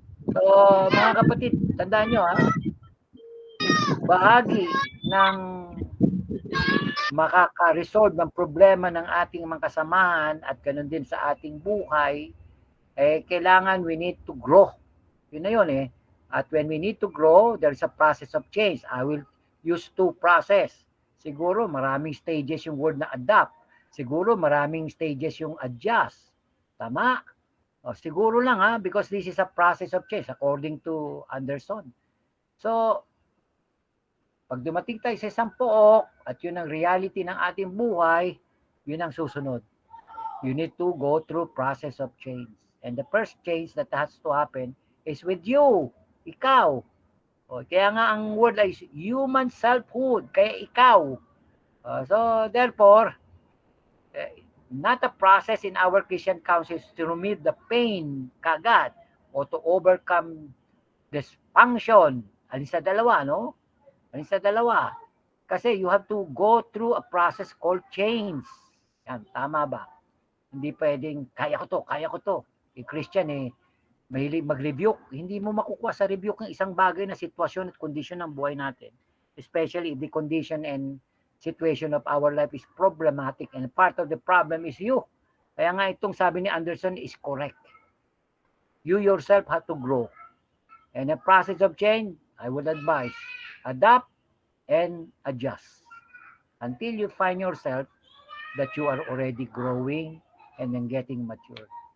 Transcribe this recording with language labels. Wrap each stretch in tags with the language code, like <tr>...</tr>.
<tl>So, mga kapatid, tandaan nyo, bahagi ng makaka-resolve ng problema ng ating mga kasamahan at ganun din sa ating buhay, kailangan</tl> <en>we need to grow.</en> <tl>Yun na yun</tl> <en>At when we need to grow, there's a process of change. I will use two process.</en> <tl>Siguro maraming stages yung word</tl> <en>na adapt.</en> <tl>Siguro maraming stages yung adjust. Tama? Siguro lang</tl> <en>because this is a process of change according to Anderson.</en> <tl>So, pag dumating tayo sa isang pook at yun ang reality ng ating buhay, yun ang susunod.</tl> <en>You need to go through process of change. And the first change that has to happen is with you.</en> <tl>Ikaw. Kaya nga ang word ay human selfhood. Kaya ikaw.</tl> <en>So therefore, not a process in our Christian counsels to remove the pain</en> <tl>kagad o</tl> <en>to overcome dysfunction.</en> <tl>Alin sa dalawa, no? Alin sa dalawa. Kasi</tl> <en>you have to go through a process called change.</en> <tl>Yan, tama ba? Hindi pwedeng, kaya ko to. Christian mahilig mag-rebuke. Hindi mo makukuha sa rebuke ng isang bagay na sitwasyon at kondisyon ng buhay natin.</tl> <en>Especially if the condition and situation of our life is problematic and part of the problem is you.</en> <tl>Kaya nga itong sabi ni Anderson</tl> <en>is correct. You yourself have to grow. And the process of change, I would advise, adapt and adjust until you find yourself that you are already growing and then getting mature.</en>